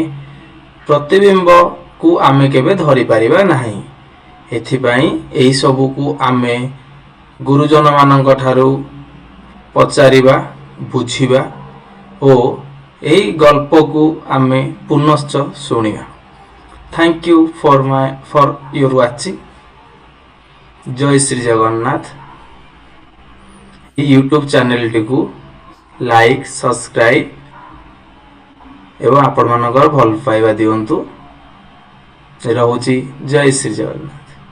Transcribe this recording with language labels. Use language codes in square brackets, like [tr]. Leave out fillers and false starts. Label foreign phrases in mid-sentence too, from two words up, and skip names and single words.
[or] ପ୍ରତିବିମ୍ବକୁ ଆମେ କେବେ ଧରିପାରିବା ନାହିଁ। ଏଥିପାଇଁ ଏହି ସବୁକୁ ଆମେ ଗୁରୁଜନ ମାନଙ୍କ ଠାରୁ ପଚାରିବା, ବୁଝିବା ଓ ଏହି ଗଳ୍ପକୁ ଆମେ ପୁନଶ୍ଚ ଶୁଣିବା। [en] Thank you for your watching. [or] ଜୟ ଶ୍ରୀ ଜଗନ୍ନାଥ। এই ୟୁଟ୍ୟୁବ୍ ଚ୍ୟାନେଲଟିକୁ [en] like, subscribe [or] ଏବଂ ଆପଣମାନଙ୍କର ଭଲ ପାଇବା ଦିଅନ୍ତୁ। ରହୁଛି। ଜୟ ଶ୍ରୀ ଜଗନ୍ନାଥ।